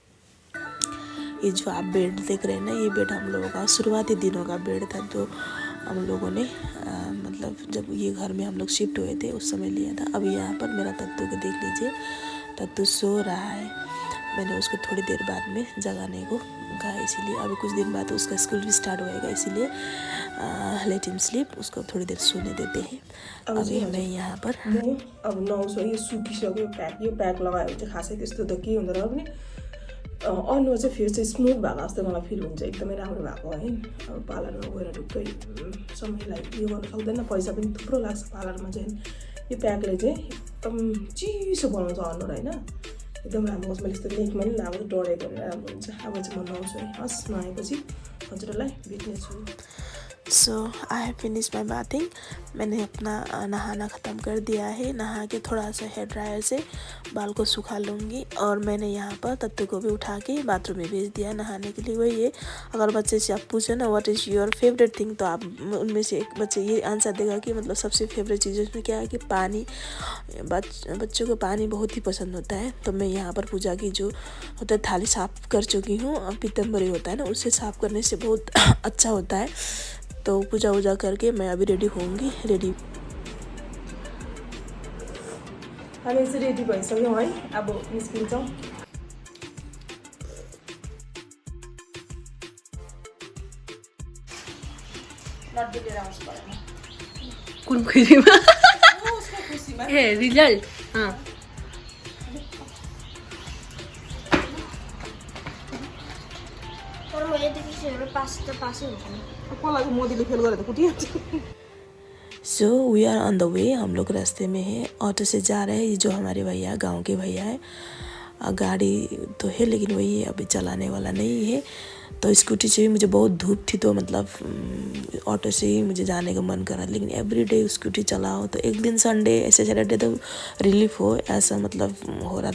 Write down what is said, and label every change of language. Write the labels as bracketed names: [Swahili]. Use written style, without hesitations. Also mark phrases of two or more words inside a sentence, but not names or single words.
[Hindi] ये जो आप बेड देख रहे हैं ना, ये बेड हम लोगों का शुरुआती दिनों का बेड था, जो हम लोगों ने मतलब जब ये घर में हम लोग शिफ्ट हुए थे उस समय लिया था। अभी यहाँ पर मेरा तत्तू को देख लीजिए, तत्तू सो रहा है। मैंने उसको थोड़ी देर बाद में जगाने को कहा, इसीलिए अभी कुछ दिन बाद उसका स्कूल भी स्टार्ट होएगा, इसीलिए [English] let him sleep, [Hindi] उसको थोड़ी देर सोने देते हैं। अभी मैं यहाँ पर [Nepali] अब नुहाउँछु है। यो सुकिसक्यो प्याक, यो प्याक लगायो चाहिँ खासै त्यस्तो त के हुँदैन पनि। अनुहार चाहिँ फेरि चाहिँ स्मुथ भएको जस्तो मलाई फिल हुन्छ, एकदमै राम्रो भएको है। अब पार्लरमा गएर ढुक्कै समयलाई यो गर्न सक्दैन, पैसा पनि थुप्रो लाग्छ पार्लरमा चाहिँ। यो प्याकले चाहिँ एकदम चिसो बनाउँछ अनुहार होइन, एकदम राम्रो होस्। मैले यस्तो लेखमा नि अब डढेको भनेर राम्रो हुन्छ। अब चाहिँ म नुहाउँछु है। हस्, नुहाएपछि हजुरहरूलाई भेट्नेछु। [English] so I have finish my bathing. [Hindi] मैंने अपना नहाना ख़त्म कर दिया है। नहा के थोड़ा सा हेयर ड्रायर से बाल को सुखा लूँगी। और मैंने यहाँ पर तत्तू को भी उठा के बाथरूम में भेज दिया नहाने के लिए। वही है, अगर बच्चे से आप पूछे ना [English] what is your favorite thing, [Hindi] तो आप उनमें से एक बच्चे ये आंसर देगा कि मतलब सबसे फेवरेट चीज़ उसमें क्या है कि पानी। बच्चों को पानी बहुत ही पसंद होता है। तो मैं यहाँ पर पूजा की जो होता है थाली साफ़ कर चुकी हूँ। पीतम्बरी होता है ना, उससे साफ़ करने से बहुत अच्छा होता है। तो पूजा वूजा करके मैं अभी रेडी होंगी। [Nepali] हामी चाहिँ रेडी भइसक्यौँ है, अब निस्किन्छौँ। कुन खुसीमा? ए रिजल्ट तर म यतिखेर पास त पासै हुन्छ नि, कसलाई मोदीले फेल गरेर त कुटिहाल्छ। [English] so we are on the way. [Hindi] हम लोग रास्ते में हैं, ऑटो से जा रहे हैं। ये जो हमारे भैया, गांव के भैया है, गाड़ी तो है लेकिन वही है, अभी चलाने वाला नहीं है। तो स्कूटी से भी मुझे बहुत धूप थी तो मतलब ऑटो से ही मुझे जाने का मन करा, लेकिन एवरीडे स्कूटी चलाओ तो एक दिन संडे ऐसे सैटरडे तो रिलीफ हो, ऐसा मतलब हो रहा था।